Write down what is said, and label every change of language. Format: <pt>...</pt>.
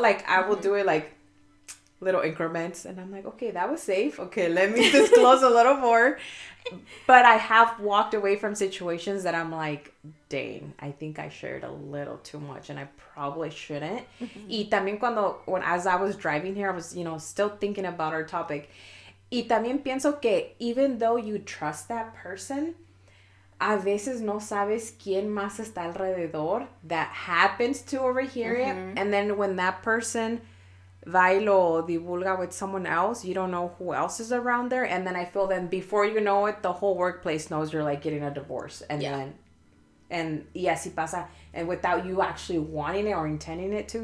<en>Like, I will do it, like, little increments, and I'm like, okay, that was safe. Okay, let me disclose a little more. But I have walked away from situations that I'm like, dang, I think I shared a little too much, and I probably shouldn't. Y también as I was driving here, I was, still thinking about our topic.</en> <es>Y también pienso que even though you trust that person, a veces no sabes quién más está alrededor that happens to overhear it.</es> <en>And then when that person va y lo divulga with someone else, you don't know who else is around there. And then I feel then before you know it, the whole workplace knows you're, like, getting a divorce. And then, y así pasa. And without you actually wanting it or intending it to.</en>